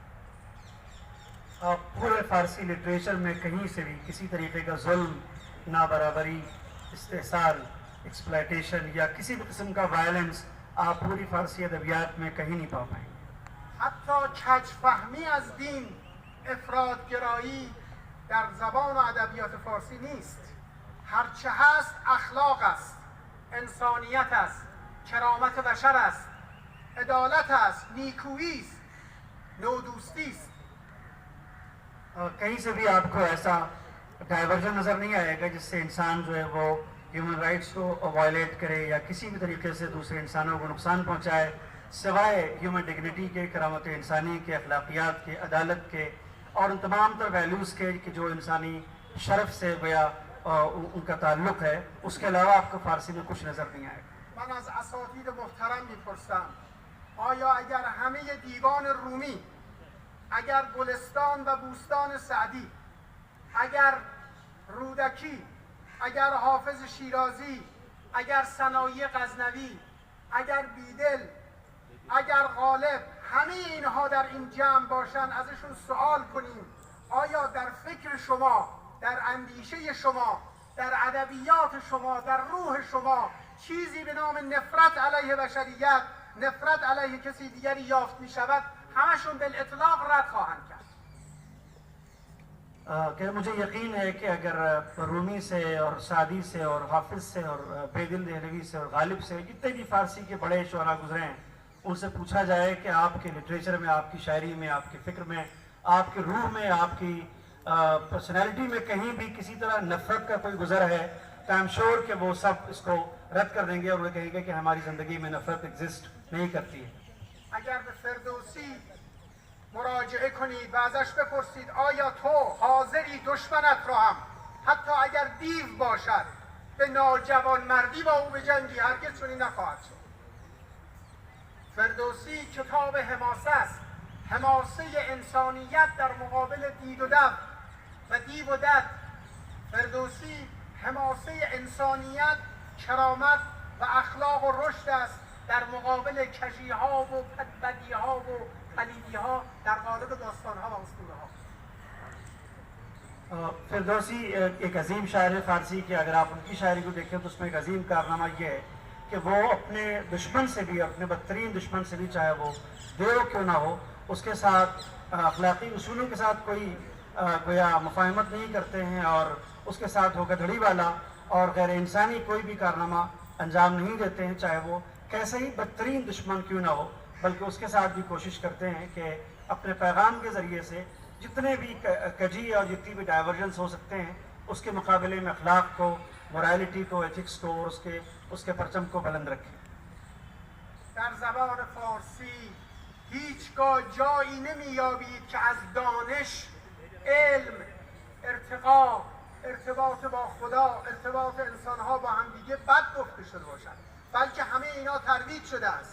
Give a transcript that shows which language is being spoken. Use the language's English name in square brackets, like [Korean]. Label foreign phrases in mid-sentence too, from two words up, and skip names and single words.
[Hindi] पूरे फ़ारसी लिटरेचर में कहीं से भी किसी तरीके का जुल्म, नाबराबरी, इस्तेसाल, एक्सप्लॉयटेशन या किसी भी किस्म का वायलेंस आप पूरी फ़ारसी अदबियात में कहीं नहीं पा पाएंगे। [Persian] حتی کج‌فهمی از دین، افراط‌گرایی در زبان و ادبیات فارسی نیست. هرچه هست اخلاق است، انسانیت است، کرامت بشر است، عدالت است، نیکویی است، نودوستی است. [Hindi] कहीं से भी आपको ऐसा डाइवर्जन नज़र नहीं आएगा जिससे इंसान जो है वो [English] human rights [Hindi] को वायलेट करे या किसी भी तरीके से दूसरे इंसानों को नुकसान पहुंचाए, सिवाय [English] human dignity [Hindi] के, करामत इंसानी के, अखलाकियात के, अदालत के और उन तमाम तर वैल्यूज़ के कि जो इंसानी शरफ से या उनका ताल्लुक़ है, उसके अलावा आपको फ़ारसी में कुछ नज़र नहीं आएगा। [Persian] من از اساتید محترم میپرسم آیا اگر همه دیوان رومی، اگر گلستان و بوستان سعدی، اگر رودکی، اگر حافظ شیرازی، اگر ثنایی غزنوی، اگر بیدل، اگر غالب، همه اینها در این جمع باشن ازشون سوال کنیم آیا در فکر شما، در اندیشه شما، در ادبیات شما، در روح شما چیزی به نام نفرت علیه بشریت، نفرت علیه کسی دیگری یافت می شود، همشون بالاطلاق رد خواهند کرد. [Hindi] कि मुझे यकीन है कि अगर रूमी से और सादी से और हाफिज़ से और बेदिल दहलवी से और गालिब से जितने भी फ़ारसी के बड़े शुरा गुजरे हैं उनसे पूछा जाए कि आपके लिटरेचर में, आपकी शायरी में, आपकी फ़िक्र में, आपके रूह में, आपकी पर्सनैलिटी में कहीं भी किसी तरह नफ़रत का कोई गुज़र है तो [English] I am sure [Hindi] कि वो सब इसको रद्द कर देंगे और वो कहेंगे कि हमारी ज़िंदगी में नफ़रत एग्जिस्ट नहीं करती है। [Persian] اگر به فردوسی مراجعه کنید و ازش بپرسید آیا تو حاضری دشمنت را هم حتی اگر دیو باشد به ناجوانمردی با او بجنگی، هرگز چنین نخواهد شد. فردوسی کتاب حماسه است، حماسه انسانیت در مقابل دید و دد و دیو و دد. فردوسی حماسه انسانیت، کرامت و اخلاق و رشد است در مقابل کژی ها و بدی ها و پلیدی ها در قالب داستان ها و اسطوره ها. [Hindi] फिरदौसी एक अजीम शायर फ़ारसी की, अगर आप उनकी शायरी को देखें तो उसमें एक अजीम कारनामा ये है कि वो अपने दुश्मन से भी, अपने बदतरीन दुश्मन से भी, चाहे वो देव क्यों ना हो, उसके साथ अखलाकी उसूलों के साथ कोई गोया मुफाहमत नहीं करते हैं और उसके साथ धोखाधड़ी वाला और गैर इंसानी कोई भी कारनामा अंजाम नहीं देते हैं, चाहे वो कैसे ही बदतरीन दुश्मन क्यों ना हो, बल्कि उसके साथ भी कोशिश करते हैं कि अपने पैगाम के ज़रिए से जितने भी कजी और जितनी भी डाइवर्जेंस हो सकते हैं उसके मुकाबले में अखलाक को, मोरालिटी को, एथिक्स को और उसके परचम को बुलंद रखें. [Persian] در زبان فارسی هیچگاه جایی نمی‌یابید که از دانش، علم، ارتقا، ارتباط با خدا، ارتباط انسان‌ها با همدیگه بد گفته شده باشد، بلکه همه اینا ترویج شده است.